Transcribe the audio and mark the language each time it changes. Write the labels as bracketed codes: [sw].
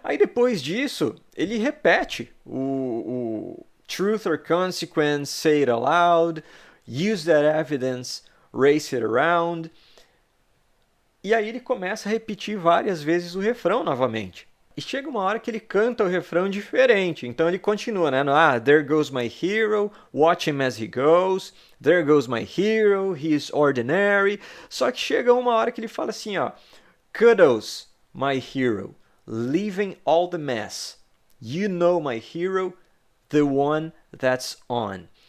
[pt] Aí depois disso, ele repete o [en] truth or consequence, say it aloud, use that evidence, race it around. [pt] E aí ele começa a repetir várias vezes o refrão novamente. E chega uma hora que ele canta o refrão diferente. Então ele continua, né? [en] There goes my hero, watch him as he goes. There goes my hero, he is ordinary. [pt] Só que chega uma hora que ele fala assim, ó. [en] Kudos, my hero, leaving all the mess. You know my hero, the one that's on.